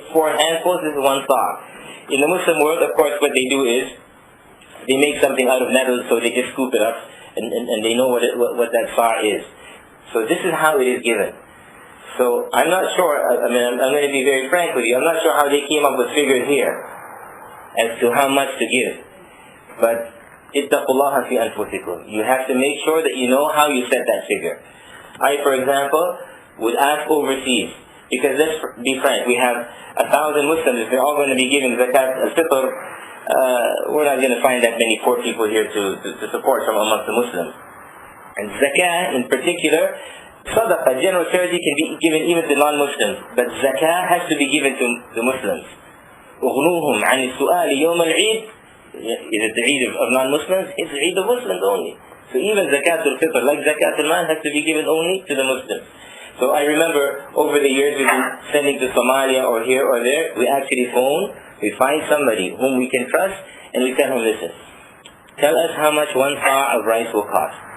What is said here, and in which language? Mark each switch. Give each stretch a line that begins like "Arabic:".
English: 4 handfuls is 1 sa'. In the Muslim world, of course, what they do is they make something out of metals, so they just scoop it up, and they know what that sa' is. So this is how it is given. So I'm not sure, I'm going to be very frank with you, I'm not sure how they came up with figures here as to how much to give.
Arabic: But اتقوا الله في أنفسكم.
English: You have to make sure that you know how you set that figure. I, for example, would ask overseas, because let's be frank, we have 1,000 Muslims. If they're all going to be giving zakat al-fitr, we're not going to find that many poor people here to support from amongst the Muslims. And zakat in particular, sadaqah, general charity, can be given even to non-Muslims, but zakah has to be given to the Muslims.
Arabic: أغنوهم عن السؤال يوم العيد.
English: Is it the Eid of non-Muslims? It's the Eid of Muslims only. So even zakat al-fitr, like zakat al-mal, has to be given only to the Muslims. So I remember over the years we've been sending to Somalia or here or there, we actually phone, we find somebody whom we can trust, and we tell him, listen, tell us how much 1 sa' of rice will cost.